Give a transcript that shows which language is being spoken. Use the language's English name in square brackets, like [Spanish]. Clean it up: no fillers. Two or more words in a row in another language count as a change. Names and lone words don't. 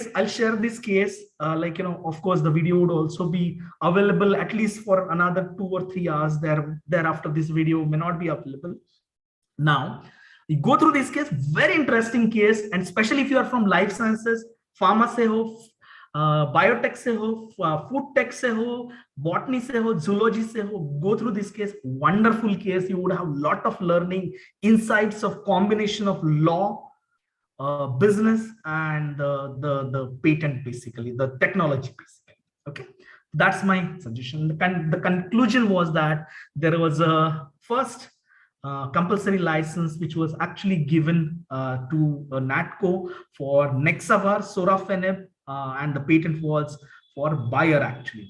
[English] I'll share this case. Of course, the video would also be available at least for another 2 or 3 hours. Thereafter, this video may not be available. Now, you go through this case. Very interesting case, and especially if you are from life sciences, [Hindi] फार्मा से हो, बायोटेक से हो, [English] food tech [Hindi] से हो, बॉटनी से हो, ज़ूलॉजी से हो, [English] go through this case. Wonderful case. You would have a lot of learning, insights of combination of law, business, and the patent, basically, the technology, basically. Okay, that's my suggestion. The conclusion was that there was a first compulsory license which was actually given to NATCO for Nexavar, sorafenib, and the patent was for buyer actually.